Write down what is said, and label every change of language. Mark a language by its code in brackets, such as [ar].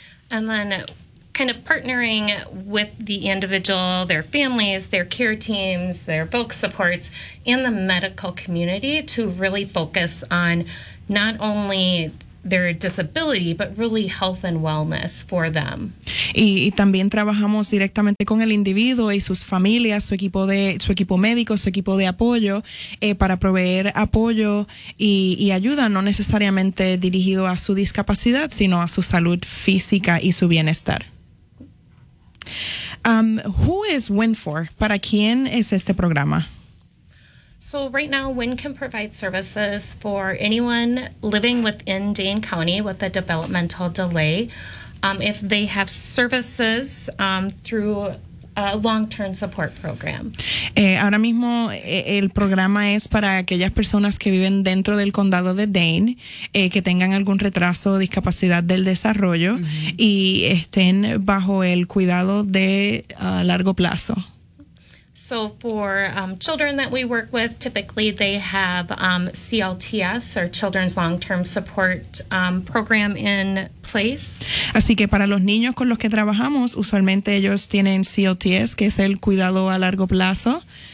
[en] And then kind of partnering with the individual, their families, their care teams, their book supports, and the medical community to really focus on not only their disability, but really health and wellness for them. [es] Y también trabajamos directamente con el individuo y sus familias, su equipo médico, su equipo de apoyo, para proveer apoyo y ayuda, no necesariamente dirigido a su discapacidad, sino a su salud física y su bienestar. [en] Who is WIN for? [es] ¿Para quién es este programa? [en] So right now, WIN can provide services for anyone living within Dane County with a developmental delay. If they have services through a long-term support program. [es] Ahora mismo, el programa es para aquellas personas que viven dentro del condado de Dane, que tengan algún retraso o discapacidad del desarrollo y estén bajo el cuidado de largo plazo. [en] So for children that we work with, typically they have CLTS, or Children's Long-Term Support Program, in place. [es] Así que para los niños con los que trabajamos, usualmente ellos tienen CLTS, que es el cuidado a largo plazo.